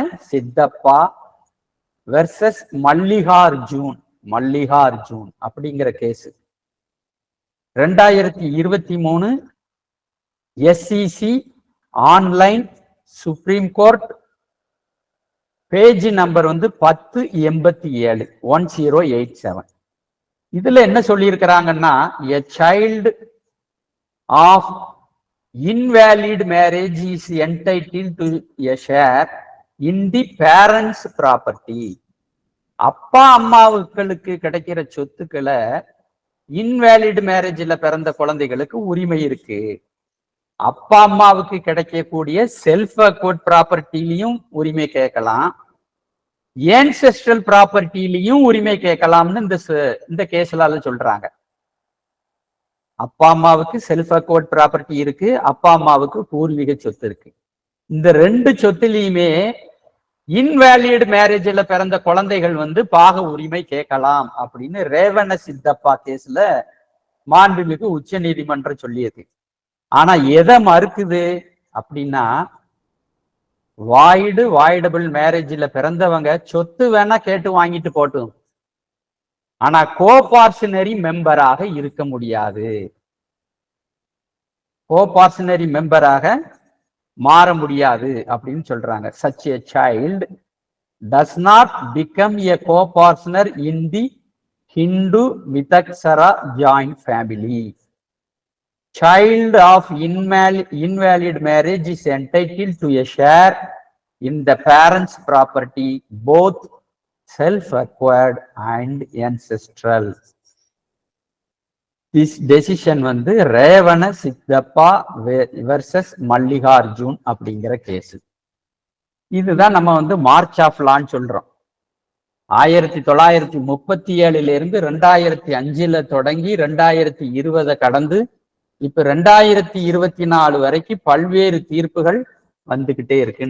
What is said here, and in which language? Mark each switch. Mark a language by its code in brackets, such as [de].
[ta] சித்தப்பா வெர்சஸ் மல்லிகார்ஜூன் அப்படிங்கிற case 2023 SEC online supreme court page number வந்து 1087 1087. இதுல என்ன சொல்லி இருக்கிறாங்கன்னா, [en] a child of invalid marriage is entitled to a share in the parents property. [ta] அப்பா அம்மாவுக்களுக்கு கிடைக்கிற சொத்துக்களை இன்வேலிட் மேரேஜ்ல பிறந்த குழந்தைகளுக்கு உரிமை இருக்கு. அப்பா அம்மாவுக்கு கிடைக்கக்கூடிய செல்ஃப் அக்வர்ட் ப்ராப்பர்ட்டிலையும் உரிமை கேட்கலாம், ஏன்செஸ்ட்ரல் ப்ராப்பர்ட்டிலையும் உரிமை கேட்கலாம்னு இந்த கேஸ்ல சொல்றாங்க. அப்பா அம்மாவுக்கு செல்ஃப் அக்வர்ட் ப்ராப்பர்ட்டி இருக்கு, அப்பா அம்மாவுக்கு பூர்வீக சொத்து இருக்கு. இந்த ரெண்டு சொத்துலையுமே இன்வேலிட் மேரேஜ்ல பிறந்த குழந்தைகள் வந்து பாக உரிமை கேட்கலாம் அப்படின்னு ரேவண சித்தப்பா கேஸ்ல மாண்புமிகு உச்ச நீதிமன்றம் சொல்லியது. ஆனா எதை மறுக்குது அப்படின்னா, வாய்டபிள் மேரேஜ்ல பிறந்தவங்க சொத்து வேணா கேட்டு வாங்கிட்டு போட்டும், ஆனா கோபார்ஷனரி மெம்பராக இருக்க முடியாது, கோபார்ஷனரி மெம்பராக மாற முடியாது அப்படின்னு சொல்றாங்க. [en] such a child does not become a co-partner in the Hindu Mitaksara joint family. Child of invalid marriage is entitled to a share in the parents' property, both self-acquired and ancestral. This decision [ta] வந்து ரேவண சித்தப்பா versus Mallikarjun அப்படிங்கிற case. இதுதான் நம்ம வந்து March of லான்னு சொல்றோம். 1937 2005 தொடங்கி 2020 கடந்து இப்ப 2024 வரைக்கும் பல்வேறு தீர்ப்புகள் வந்துகிட்டே இருக்கு.